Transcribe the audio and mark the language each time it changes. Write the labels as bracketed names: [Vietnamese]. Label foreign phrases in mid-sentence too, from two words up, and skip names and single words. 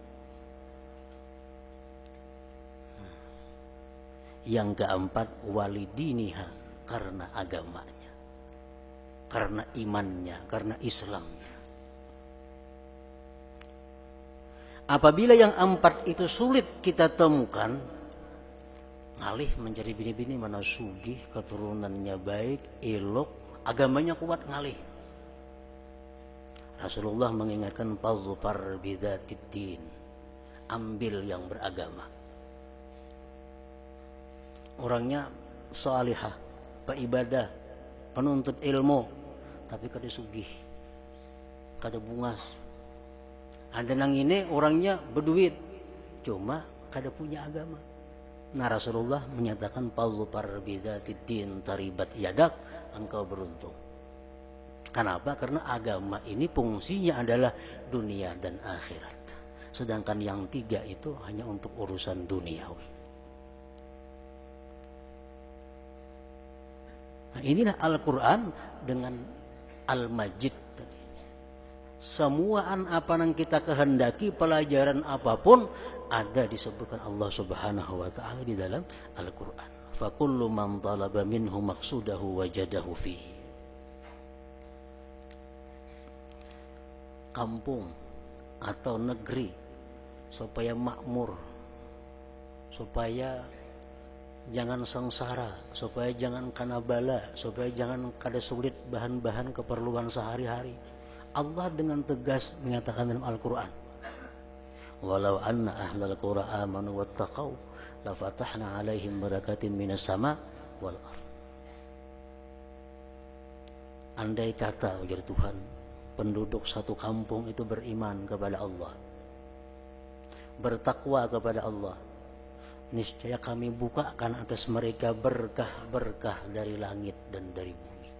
[Indonesian] Yang keempat [Arabic] ولدينها, [Indonesian] karena agamanya, karena imannya, karena Islamnya. Apabila yang empat itu sulit kita temukan, [Banjar] ngalih mencari bini-bini mana sugih, keturunannya baik, elok, agamanya kuat, ngalih. [Indonesian] Rasulullah mengingatkan [Arabic] فاظفر بذات الدين, [Indonesian] ambil yang beragama. Orangnya salihah, peibadah, penuntut ilmu, tapi [Banjar] kada sugih, kada bungas. [Indonesian] Ada nang ini orangnya berduit, cuma kada punya agama. Nah Rasulullah menyatakan [Arabic] فاظفر بذات الدين تربت يداك, [Indonesian] engkau beruntung. Kenapa? Karena agama ini fungsinya adalah dunia dan akhirat. Sedangkan yang tiga itu hanya untuk urusan duniawi. Nah, inilah Al-Quran dengan Al-Majid. Semua apa yang kita kehendaki, pelajaran apapun ada disebutkan [Arabic] الله سبحانه وتعالى [Indonesian] di dalam Al-Quran. [Arabic] فكل من طلب منه مقصوده وجده فيه. [Indonesian] Kampung atau negeri supaya makmur, supaya jangan sengsara, supaya jangan kena bala, supaya jangan kada sulit bahan-bahan keperluan sehari-hari. Allah dengan tegas menyatakan dalam Al-Quran, [Arabic] ولو أن أهل القرى آمنوا واتقوا لفتحنا عليهم بركات من السماء والأرض. [Indonesian] Andai kata ujar Tuhan, penduduk satu kampung itu beriman kepada Allah, bertakwa kepada Allah, niscaya kami bukakan atas mereka berkah-berkah dari langit dan dari bumi.